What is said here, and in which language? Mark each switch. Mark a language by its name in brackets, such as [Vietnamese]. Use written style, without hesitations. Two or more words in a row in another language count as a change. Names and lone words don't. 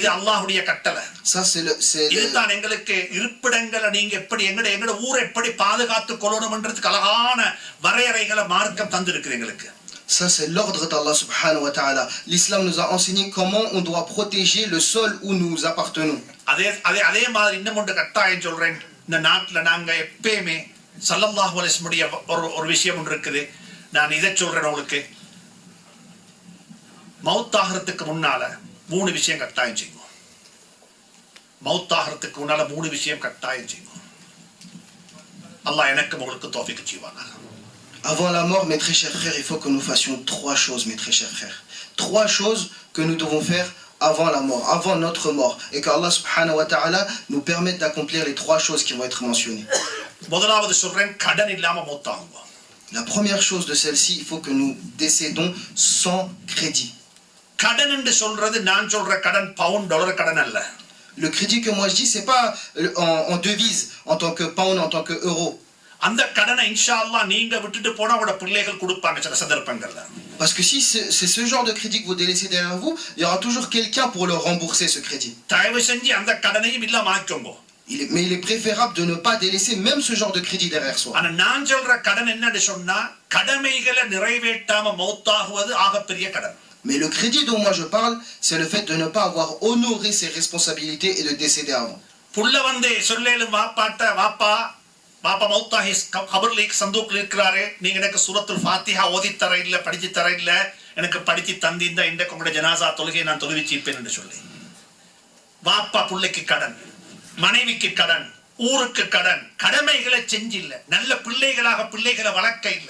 [French] Ça, c'est Ça, c'est l'ordre d'Allah [Arabic] سبحانه وتعالى. [French] L'islam nous a enseigné comment on doit protéger le sol où nous appartenons. [Tamil] மௌத்தாகிறதுக்கு முன்னால 3 விஷயம் கட்டாயம் செய்வோம். மௌத்தாகிறதுக்கு முன்னால 3 விஷயம் கட்டாயம் செய்வோம். அல்லாஹ் எனக்கு உங்களுக்கு தௌஃபீக் செய்வானாக. [French] Avant la mort, mes très chers frères, il faut que nous fassions 3 choses, mes très chers frères. 3 choses que nous devons faire avant la mort, avant notre mort. Et que Allah [Arabic] سبحانه وتعالى [French] nous permette d'accomplir les 3 choses qui vont être mentionnées. [Tamil] முதலாவது சொல்றேன், கடன் இல்லாம மௌத்தாகுங்க. [French] La première chose de celle-ci, il faut que nous décédons sans crédit. [Tamil] கடன் என்று சொல்றது நான் சொல்ற கடன் பவுண்ட் டாலர் கடன் அல்ல. [French] Le crédit que moi je dis, c'est pas en devise, en tant que pound, en tant que euro. [Tamil] அந்த கடனை [Arabic] إن شاء الله [Tamil] நீங்க விட்டுட்டு போனா உங்களோட பிள்ளைகள் கொடுப்பாங்க சில சந்தர்ப்பங்கள்ல. [French] Parce que si c'est ce genre de crédit que vous délaissez derrière vous, il y aura toujours quelqu'un pour le rembourser ce crédit. [Tamil] தயவு செஞ்சு அந்த கடனையும் இல்லாம ஆக்கிக்கோங்க. [French] Mais il est préférable de ne pas délaisser même ce genre de crédit derrière soi. [Tamil] ஆனா நான் சொல்ற கடன் என்னன்னு சொன்னா கடமைகளை நிறைவேற்றாம மௌத்தாகுவது ஆகப்பெரிய கடன். [French] Mais le crédit dont moi je parle, c'est le fait de ne pas avoir honoré ses responsabilités et de décéder avant. [Tamil] புள்ள வந்து சொல்லேலும் வாப்பா மௌத்தாஹி கபர்லீக் சந்தூக்ல இருக்கிறாரு, நீங்க எனக்கு சூரத்துல் ஃபாத்திஹா ஓதி தர இல்ல, படிச்சு தர இல்ல, எனக்கு படிச்சு தந்திருந்தா இன்றைக்கு உங்களோட ஜனாசா தொழுகை நான் தொழுவிச்சிப்பேன் என்று சொல்லி வாப்பா பிள்ளைக்கு கடன், மனைவிக்கு கடன், ஊருக்கு கடன், கடமைகளை செஞ்சில்ல, நல்ல பிள்ளைகளை வளர்க்க இல்ல.